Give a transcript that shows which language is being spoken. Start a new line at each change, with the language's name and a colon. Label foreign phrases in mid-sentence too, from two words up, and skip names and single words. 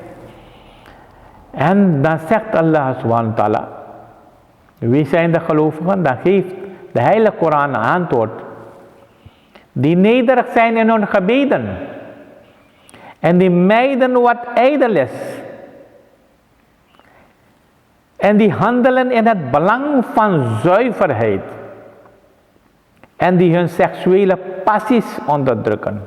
Arabic: En dan zegt الله سبحانه وتعالى:
Dutch: wie zijn de gelovigen? Dan geeft de heilige Koran een antwoord. Die nederig zijn in hun gebeden en die mijden wat ijdel is en die handelen in het belang van zuiverheid en die hun seksuele passies onderdrukken.